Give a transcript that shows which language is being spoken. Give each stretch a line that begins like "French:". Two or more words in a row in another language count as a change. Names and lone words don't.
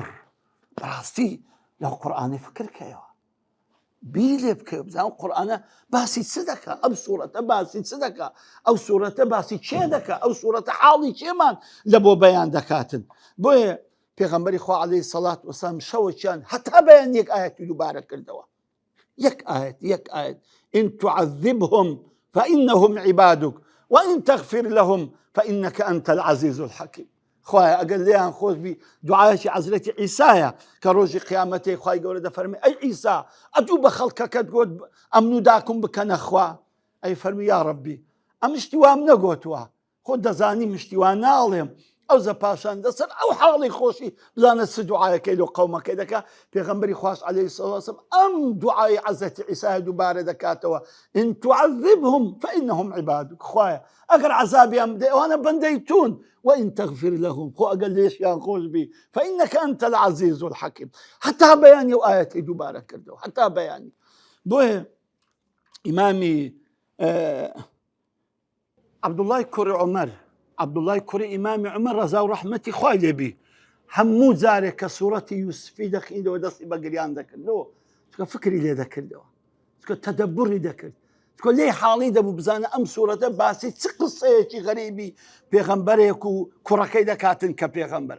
Central Kurdish: بەڕاستی لەو قورئانەی فکرکەیەوە، بیر لێ بکەی بزانە قورئانە باسی چ دەکا، ئەم سوورەتە باسی چ دەکا، ئەو سوورەتە باسی چێ دەکا، ئەو سوورەتە حاڵی چێمان لە بۆ بەیان دەکاتن. بۆیە پێغەمبەری خوا
Arabic: عەلەیهی سەڵات وسەلام
Central Kurdish: شەوێکیان هەتا بەیان یەک ئایەتی دووبارە کردەوە. یەک ئایەت
Arabic: إن تعذبهم فإنهم عبادك وإن تغفر لهم فإنك أنت العزيز الحكيم.
Central Kurdish: خوایە ئەگەر لێیان خۆش بی دوعایەکی حەزرەتی عیسایە کە ڕۆژی قیامەتێ خوای گەورە دەفەرمێ ئەی عیسا ئەتوو بە خەڵکەکەت گوت ئەمن و داکم بکەنە خوا. ئەی فەرمی یا ڕەبی ئەم شتی وام نەگوتووە، خۆ دەزانی مشتی وان ناڵێم، ئەو زە پاشان دەسەر ئەو حاڵی خۆشی بزانە چ دوعایەکەی لە قەومەکەی دەکات. پێغەمبەری خواش
Arabic: عەلەیهی سەڵات وسەلام
Central Kurdish: ئەم دوعای عەزەتی عیسای دووبارە دەکاتەوە
Arabic: ئین تعذبهم فإنهم عبادك.
Central Kurdish: خوایە ئەگەر عەزابیان بدەی ئەوانە بەندەی تون،
Arabic: وإن تغفر لهم
Central Kurdish: خۆ ئەگەر لێشیان خۆش بی
Arabic: فإنك أنت العزيز الحكيم.
Central Kurdish: حتا بەیانی ئەو ئاەتی دووبارە کردەوە، حتا بەیانی. بۆیە ئیمامی عەبدوڵای کوڕی عومەر، عەبدوڵای کوڕی ئیمامی عومەر ڕەزا و ڕەحمەتی خوای لێبی، هەموو جارێک کە سوورەتی یوسفی دەخوێندەوە دەستی بە گریان دەکردەوە، چکە فکری لێ دەکردەوە، چکە تەدەبوری دەکرد، چکە لێی حاڵی دەبوو بزانە ئەم سوورەتە باسی چ قسەیەکی غەریبی پێغەمبەرێک و کوڕەکەی دەکاتن کە پێغەمبەرە.